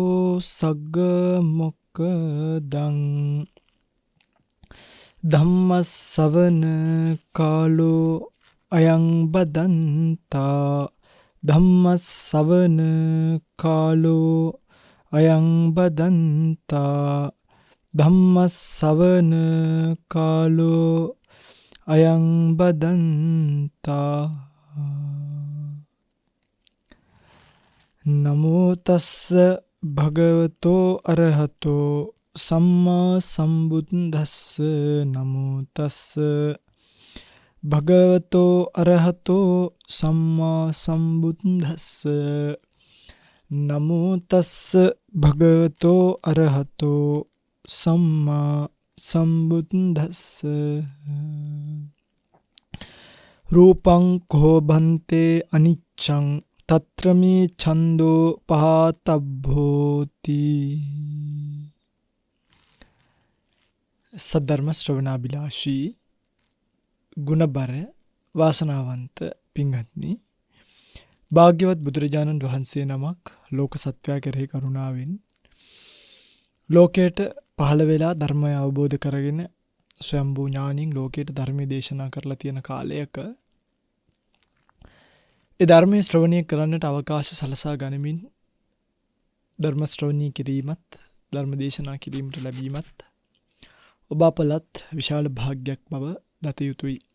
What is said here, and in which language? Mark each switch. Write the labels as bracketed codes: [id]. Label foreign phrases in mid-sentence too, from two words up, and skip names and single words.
[pi] सग्गमोक्खदं धम्मसवन कालो अयं बदन्ता धम्मसवन कालो अयं बदन्ता धम्मसवन कालो अयं बदन्ता नमो तस्स भगवतो अरहतो सम्मा सम्बुद्धस्स नमो तस्स भगवतो अरहतो सम्मा सम्बुद्धस्स नमो तस्स भगवतो अरहतो सम्मा सम्बुद्धस्स रूपं को भन्ते अनिच्चं तत्र मे छन्दो पहातभ्योति [si] සද්ධර්ම ශ්‍රවණාභිලාෂී ගුණබර වාසනාවන්ත පින්වත්නි භාග්‍යවත් බුදුරජාණන් වහන්සේ නමක් ලෝක සත්වයා කෙරෙහි කරුණාවෙන් ලෝකයට පහළ වෙලා ධර්මය අවබෝධ කරගෙන ස්වයම්බූ ඥානින් ලෝකයට ධර්මයේ දේශනා කරලා තියෙන කාලයක ඒ ධර්මයේ ශ්‍රවණය කරන්නට අවකාශ සලසා ගනිමින් ධර්ම ශ්‍රවණී කිරීමත් ධර්ම දේශනා කිරීමට ලැබීමත් ඔබ අපලත් විශාල භාග්යක් බව දත යුතුයි.